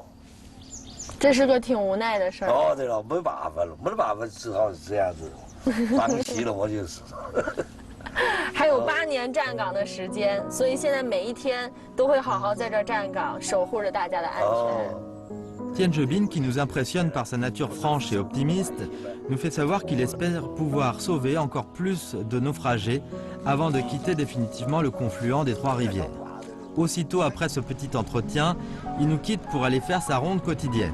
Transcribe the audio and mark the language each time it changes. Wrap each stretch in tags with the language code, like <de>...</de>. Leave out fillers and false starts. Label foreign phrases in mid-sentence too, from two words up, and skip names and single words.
<zh>这是个挺无奈的事儿。对了，没办法了，没得办法，只好是这样子，放弃了我就是。还有8年站岗的时间，所以现在每一天都会好好在这儿站岗，守护着大家的安全。</zh> <fr>Tian Jobin, qui nous impressionne par sa nature franche et optimiste, nous fait savoir qu'il espère pouvoir sauver encore plus de naufragés avant de quitter définitivement le confluent des Trois Rivières. Aussitôt après ce petit entretien, il nous quitte pour aller faire sa ronde quotidienne.</fr>